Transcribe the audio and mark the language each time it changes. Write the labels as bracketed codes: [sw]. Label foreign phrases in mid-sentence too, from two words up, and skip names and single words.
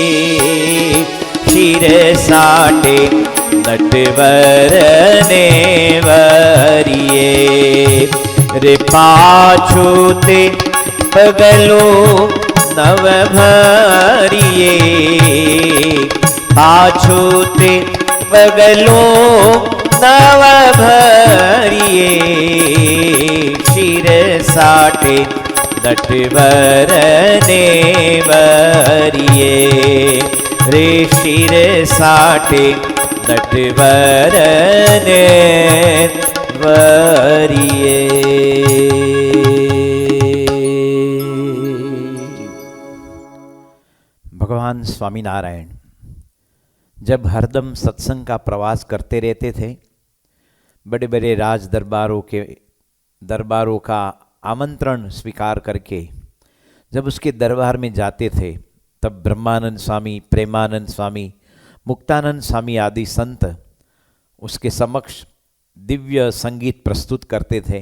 [gu] શિર સાટે નટવર ને વરિએ, રે પાછૂતે પગલો નવ ભરિએ। પાછૂતે પગલો નવ ભરિએ। શિર સાટે નટવર ને વરિએ, રે શિર સાટે નટવર ને વરિએ। [hi] भगवान स्वामीनारायण जब हरदम सत्संग का प्रवास करते रहते थे, बड़े बड़े राज दरबारों का आमंत्रण स्वीकार करके जब उसके दरबार में जाते थे, तब ब्रह्मानंद स्वामी, प्रेमानंद स्वामी, मुक्तानंद स्वामी आदि संत उसके समक्ष दिव्य संगीत प्रस्तुत करते थे।